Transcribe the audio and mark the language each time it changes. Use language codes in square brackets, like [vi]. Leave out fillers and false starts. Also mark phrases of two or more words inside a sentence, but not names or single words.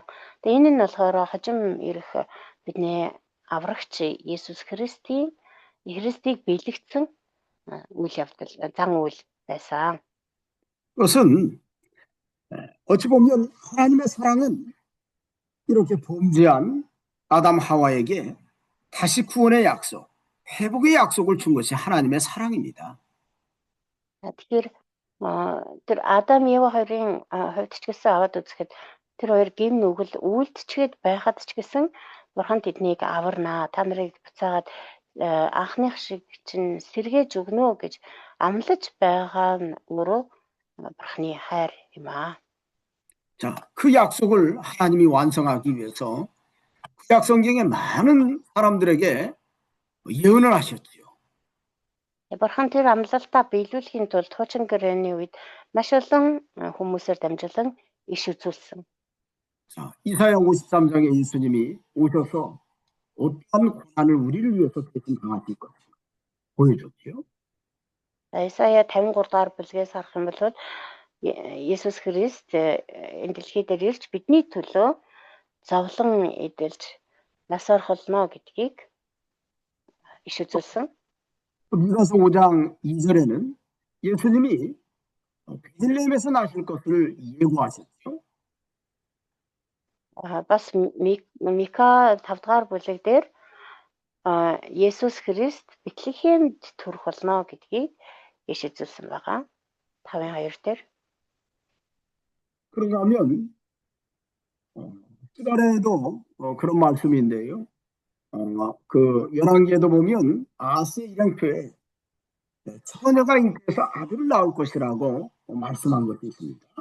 [mn] Тэгээ энэ нь болохоор хожим ирэх бидний аврагч Есүс Христийг биелэгдсэн үйл явдал, зан үйл байсан. [ko] 그것은 어찌 보면 하나님의 사랑은 이렇게 범죄한 아담 하와에게 다시 구원의 약속, 회복의 약속을 준 것이 하나님의 사랑입니다. [mn] Тэгэхээр тэр Адам Ева хоёрын хувьд ч гэсэн аваад үзэхэд тэр хоёр гим нүгэл үйлдчихэд байхад ч гэсэн бурхан тэднийг аварнаа, та нарыг буцаагаад анхных шиг чинь сэргээж өгнө гэж амлаж байгаа нь өөрөө бурханы хайр юм аа. [ko] 자, 그 약속을 하나님이 완성하기 위해서 구약 성경에 많은 사람들에게 예언을 하셨죠. [mn] Бурхан тэр амлалтаа биелүүлэхийн тулд хуучин гэрээний үед маш олон хүмүүсээр дамжуулан иш үзүүлсэн. [ko] 자, 이사야 53장에 예수님이 오셔서 어떠한 고난을 우리를 위해서 대신 당하실 것을 보여줬죠. [mn] Исая 53 дахь бүлгээс харах юм бол Есүс Христ энэ дэлхий дээр ирж бидний төлөө зовлон эдэлж нас орхолно гэдгийг иш үзүүлсэн. [ko] 미가서 5장 2절에는 예수님이 베들레헴에서 나실 것을 예고하셨죠. [mn] Бас Мика 5 дахь бүлэг дээр Есүс Христ Бэтлехемд төрөх болно гэдгийг иш үзүүлсэн байгаа. 5:2 дээр. [ko] 그런가 하면 시간에도 그런 말씀인데요. 그 열왕기에도 보면 아스의 일행표에 처녀가 잉태해서 아들을 낳을 것이라고 말씀한 것이 있습니다.